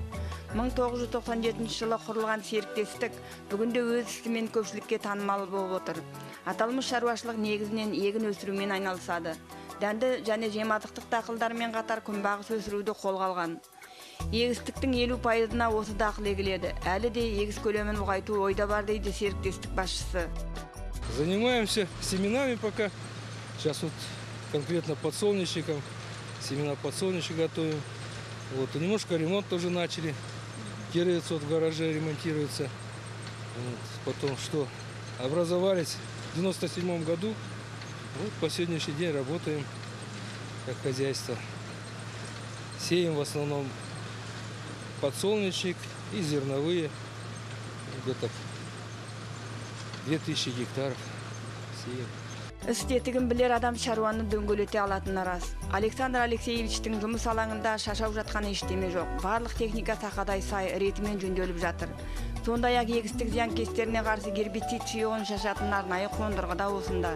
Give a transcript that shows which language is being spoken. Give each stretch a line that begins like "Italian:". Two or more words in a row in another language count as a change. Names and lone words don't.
Kazakh: 1997 жылы құрылған серіктестік бүгінде өз ісімен көпшілікке танымал болып отыр. Аталмыш шаруашылық негізінен егін өсірумен айналысады. Дәнді және жемазықтық дақылдармен қатар күнбағыс өсіруді қолға алған. Егістіктің 50%-ына осы дақыл егіледі. Әлі де егіс көлемін ұлғайту ойда бар дейді серіктестік басшысы.
Russian: Занимаемся семенами пока. Сейчас вот конкретно подсолнечником. Семена подсолнечника готовим. Вот, и немножко ремонт тоже начали. Кировец вот в гараже ремонтируется. Вот, потом что? Образовались в 97 году. Вот по сегодняшний день работаем как хозяйство. Сеем в основном подсолнечник и зерновые. Где-то 2000 гектаров сеем.
Kazakh: Істетігін білер адам шаруаны дөңгелете алатыны рас. Александр Алексеевичтің жұмыс алаңында шашау жатқан ештеме жоқ. Барлық техника сақадай сай ретімен жөнделіп жатыр. Сондай-ақ егістік зиянкестеріне қарсы гербицид сұйығын шашатын арнайы қондырғы да осында.